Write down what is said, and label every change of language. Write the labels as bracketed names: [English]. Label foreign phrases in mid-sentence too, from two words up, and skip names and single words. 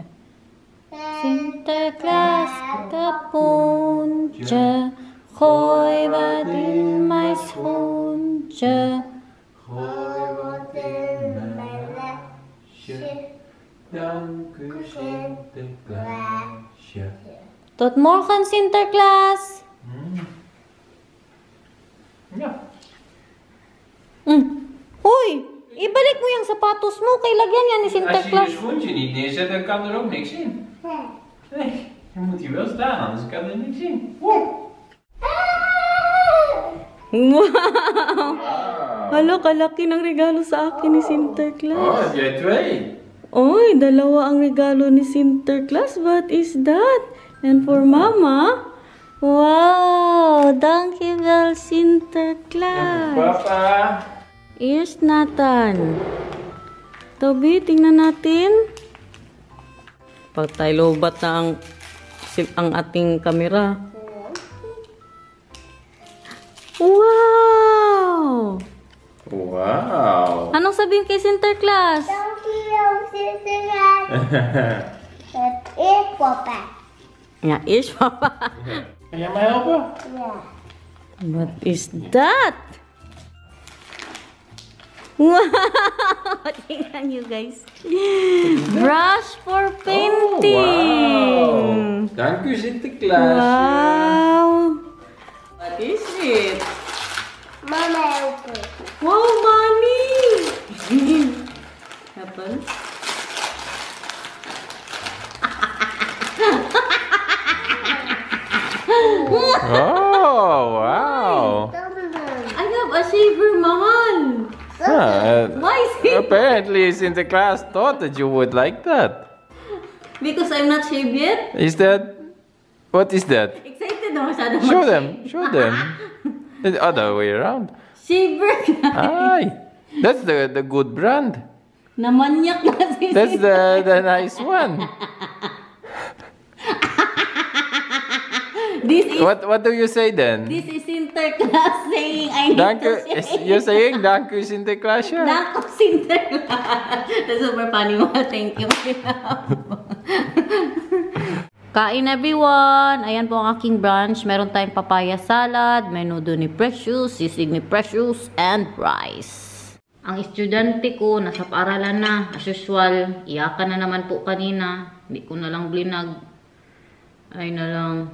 [Dutch] Sinterklaas kapuntje, gooi wat in mijn schoentje. Gooi wat in mijn lasje. Dank u Sinterklaasje. Tot morgen, Sinterklaas. Ja. [Filipino] Hoy, ibalik mo yung sapatos mo. Kay lagyan yan ni [Dutch] Als je je Sinterklaas. schoentje niet neerzet, dan kan er ook niks in. Nee, dan moet hij wel staan, anders kan er niks in. [English] Wow. Wow! [Filipino] Hala, kalaki ng regalo sa akin ni Sinterklaas. [Dutch] Oh, heb jij twee? [Filipino] Oy, dalawa ang regalo ni Sinterklaas. [English] What is that? And for Mama? Wow! [Dutch] Dankjewel, Sinterklaas. Papa. [Filipino] Here's Nathan. Toby, tingnan natin. Pag tayo lobat na ang ating kamera. [English] Wow! Wow. [Filipino] Anong sabihin kay Sinterklaas? [English] Thank you, [Dutch] Sinterklaas. Het is papa. Ja, is papa. Kan jij mij helpen? Ja. [English] What is that? Wow! [Filipino] Tingnan nyo guys. [English] Brush for painting. [Dutch] Wow. Dank u Sinterklaas. [English] Wow! What is it? [Dutch] Mama helpen. [English] Wow, money! Apple? Oh, wow. I have a shaver, mahal. Why is it? Apparently Sinterklaas thought that you would like that. Because I'm not shaved yet? Is that... What is that? [Filipino] Excited na masyado [English] Show [Filipino] mag-shave. [English] them. Show them. The other way around. Shaver, guys. Ay, that's the good brand. [Filipino] Namanyak na si [English] That's the nice one. This is What do you say then? This is Sinterklaas saying I need [Dutch] Dank u. [English] to shave. You're saying [Dutch] dank u [English] Sinterklaas? [Dutch] Dank u, Sinterklaas. [English] That's super funny mo. Thank you. [Filipino] Kain everyone! Ayan po ang aking brunch. Meron tayong papaya salad, menudo ni Precious, sisig ni Precious, and rice. Ang estudyante ko, nasa paaralan na. [English] As usual, [Filipino] iyakan na naman po kanina. Hindi ko na lang blinag. Ay na lang.